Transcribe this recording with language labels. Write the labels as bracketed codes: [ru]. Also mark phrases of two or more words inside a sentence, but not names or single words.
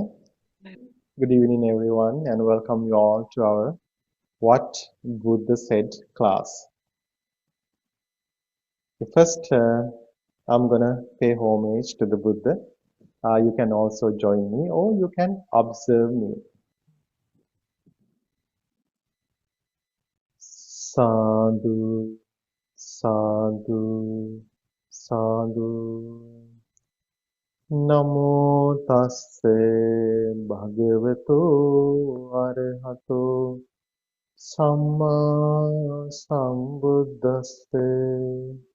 [en] Good evening, everyone, and welcome you all to our What Buddha Said class. First, I'm gonna pay homage to the Buddha. You can also join me, or you can observe me. [pi] Sadhu, sadhu, sadhu. Namo tasse bhagavato arahato samma sambuddhasse.